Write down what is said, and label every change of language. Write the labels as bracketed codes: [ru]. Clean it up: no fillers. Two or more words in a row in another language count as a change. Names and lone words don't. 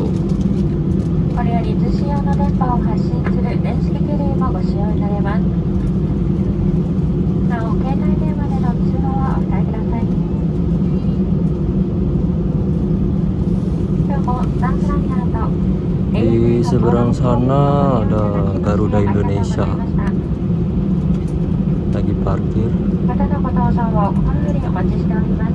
[ja] これより通信用の電波を発信する電子機器類もご使用になれます。なお、携帯電話での通話はお控えください。今日もスタンフライナーと [id] Di seberang sana ada Garuda Indonesia lagi parkir. [ja] またのご搭乗を心よりお待ちしております。